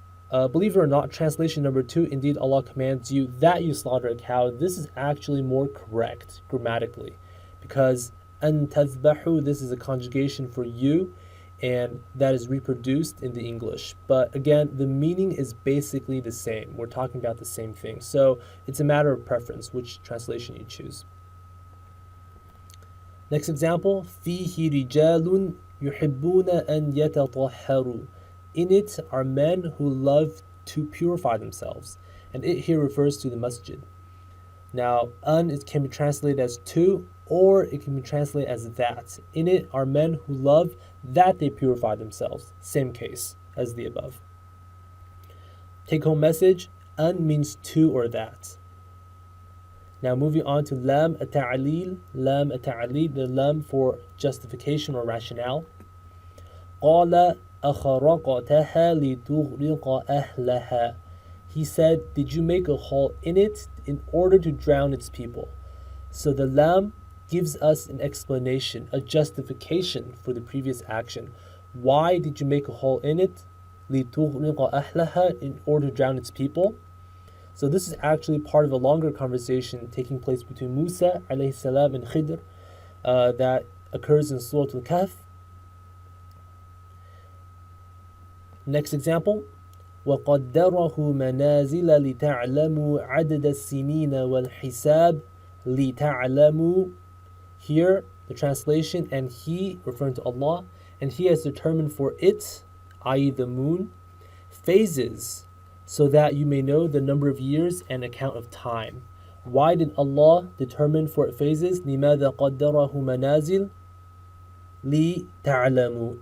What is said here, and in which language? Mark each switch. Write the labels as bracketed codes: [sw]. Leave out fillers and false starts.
[en] Believe it or not, translation number 2, indeed Allah commands you that you slaughter a cow, this is actually more correct grammatically, because an tazbahu, this is a conjugation for you, and that is reproduced in the English. But again, the meaning is basically the same. We're talking about the same thing. So it's a matter of preference, which translation you choose. Next example, [ar] فِيهِ رِجَالٌ يُحِبُّونَ أَن يَتَطَهَّرُوا. [en] In it are men who love to purify themselves. And it here refers to the masjid. Now, it can be translated as to, or it can be translated as that. In it are men who love that they purify themselves. Same case as the above. Take home message, an means to or that. Now moving on to lam at-ta'lil. Lam at-ta'lil, the lam for justification or rationale. [ar] قَالَ أَخَرَقْتَهَا لِتُغْرِقَ أَهْلَهَا. [en] He said, did you make a hole in it in order to drown its people? So the lam gives us an explanation, a justification for the previous action. Why did you make a hole in it? [ar] لِتُغْرِقَ أَهْلَهَا, [en] in order to drown its people. So this is actually part of a longer conversation taking place between Musa alayhi salam and Khidr that occurs in Surah Al-Kahf. Next example, [ar] وَقَدَّرَهُ مَنَازِلَ لِتَعْلَمُوا عَدَدَ السِّنِينَ وَالْحِسَابِ لِتَعْلَمُوا. [en] Here, the translation, and He, referring to Allah, and He has determined for it, i.e. the moon, phases, so that you may know the number of years and account of time. Why did Allah determine for it phases? [ar] لِمَاذَا قَدَّرَهُ مَنَازِلَ لِتَعْلَمُوا.